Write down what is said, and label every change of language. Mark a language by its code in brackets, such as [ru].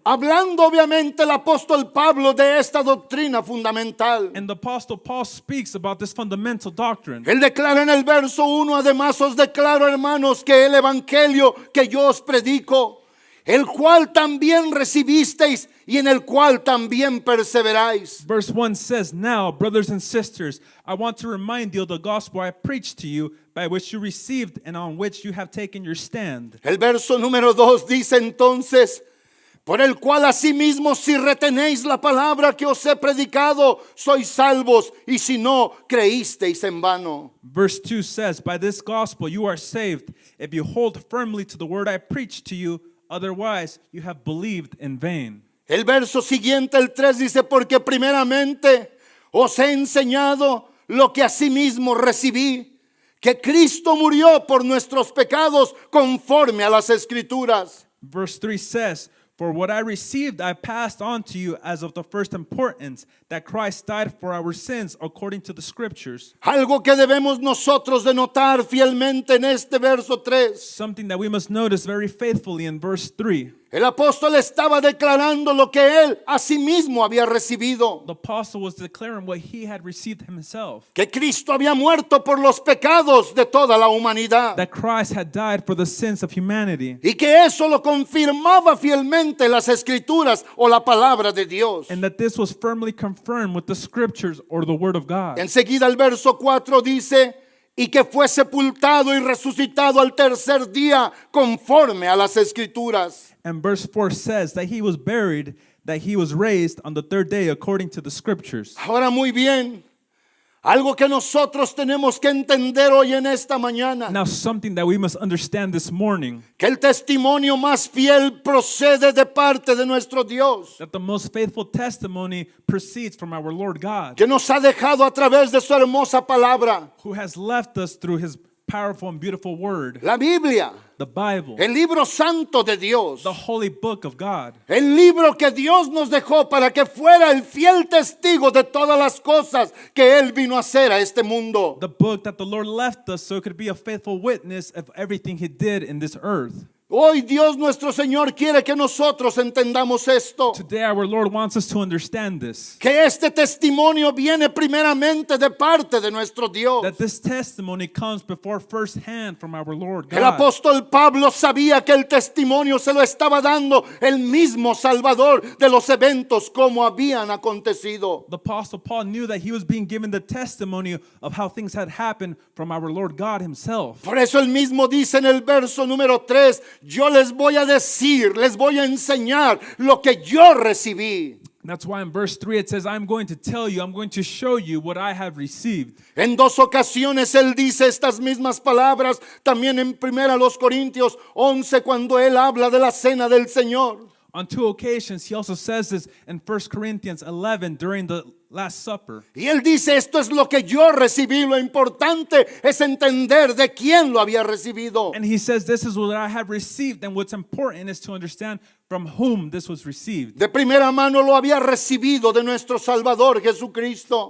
[es] hablando obviamente el apóstol Pablo de esta doctrina fundamental. [en] and the Apostle Paul speaks about this fundamental doctrine. [es] Él declara en el verso 1, además os declaro, hermanos, que el evangelio que yo os predico, el cual también recibisteis y en el cual también perseveráis. [en] Verse 1 says, Now, brothers and sisters, I want to remind you of the gospel I preached to you, by which you received and on which you have taken your stand. [es] El verso número 2 dice entonces, por el cual asimismo si retenéis la palabra que os he predicado, sois salvos, y si no, creísteis en vano. [en] Verse 2 says, By this gospel you are saved, if you hold firmly to the word I preached to you, otherwise you have believed in vain. [es] El verso siguiente, el 3, dice, porque primeramente os he enseñado lo que asimismo recibí, que Cristo murió por nuestros pecados conforme a las Escrituras. [en] Verse 3 says, For what I received I passed on to you as of the first importance, that Christ died for our sins according to the Scriptures. [es] Algo que debemos nosotros de notar fielmente en este verso 3. [en] Something that we must notice very faithfully in verse 3. [es] El apóstol estaba declarando lo que él a sí mismo había recibido. [en] The apostle was declaring what he had received himself. [es] Que Cristo había muerto por los pecados de toda la humanidad. [en] That Christ had died for the sins of humanity. [es] Y que eso lo confirmaba fielmente las Escrituras o la palabra de Dios. [en] And that this was firmly confirmed with the Scriptures or the Word of God. [es] Enseguida el verso 4 dice, y que fue sepultado y resucitado al tercer día conforme a las Escrituras. [en] And verse 4 says that he was buried, that he was raised on the third day according to the Scriptures. [es] Ahora muy bien, algo que nosotros tenemos que entender hoy en esta mañana, [en] Now something that we must understand this morning, [es] que el testimonio más fiel procede de parte de nuestro Dios, [en] that the most faithful testimony proceeds from our Lord God, [es] que nos ha dejado a través de su hermosa palabra, [en] who has left us through his powerful and beautiful word, [es] la Biblia, [en] the Bible, [es] el libro santo de Dios, [en] the holy book of God, [es] el libro que Dios nos dejó para que fuera el fiel testigo de todas las cosas que Él vino a hacer a este mundo. [en] the book that the Lord left us so it could be a faithful witness of everything he did in this earth. [es] Hoy Dios nuestro Señor quiere que nosotros entendamos esto, [en] Today our Lord wants us to understand this, [es] que este testimonio viene primeramente de parte de nuestro Dios. [en] that this testimony comes before first hand from our Lord [es] El [en] God. [es] apóstol Pablo sabía que el testimonio se lo estaba dando el mismo Salvador de los eventos como habían acontecido. [en] The Apostle Paul knew that he was being given the testimony of how things had happened from our Lord God himself. [es] Por eso él mismo dice en el verso número 3, yo les voy a decir, les voy a enseñar lo que yo recibí. [en] That's why in verse 3 it says, I'm going to tell you, I'm going to show you what I have received. [es] En dos ocasiones él dice estas mismas palabras, también en 1 Corintios 11 cuando él habla de la cena del Señor. [en] On 2 occasions, he also says this in 1 Corinthians 11 during the Last Supper. [es] Y él dice, esto es lo que yo recibí, lo importante es entender de quién lo había recibido. [en] And he says, this is what I have received, and what's important is to understand from whom this was received. [es] De primera mano lo había recibido de nuestro Salvador Jesucristo,